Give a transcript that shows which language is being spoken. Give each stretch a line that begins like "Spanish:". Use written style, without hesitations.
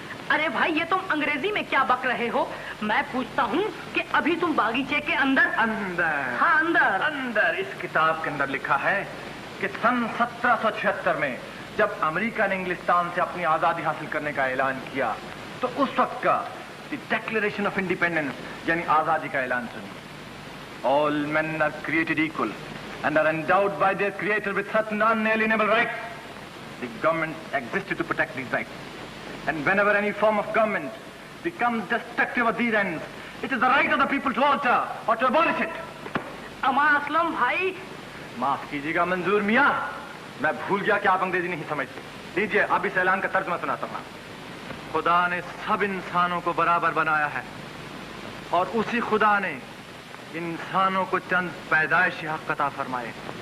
Hindi: अरे भाई, ये तुम अंग्रेजी में क्या बक रहे हो? मैं पूछता हूँ कि अभी तुम बागीचे के अंदर... अंदर? हाँ, अंदर। अंदर इस किताब के अंदर लिखा है कि सन 1776 में जब अमेरिका ने इंग्लिस्तान से अपनी आजादी हासिल करने का ऐलान किया, तो उस वक्त का द डिक्लेरेशन ऑफ इंडिपेंडेंस यानी आजादी का ऐलान सुनिए।
English: All men are created equal and are endowed by their creator with certain unalienable rights. The government existed to protect these rights. And whenever any form of government becomes destructive of these ends, it is the right of the people to alter or to abolish it.
Hindi: अमा असलम भाई, माफ कीजिएगा मंजूर मियाँ, मैं भूल गया कि आप अंग्रेजी नहीं समझते। लीजिए, अब इस ऐलान का तर्जुमा सुनाता हूँ। खुदा ने सब इंसानों को बराबर बनाया है और उसी खुदा ने इंसानों को चंद पैदाइशी हक अता फरमाए।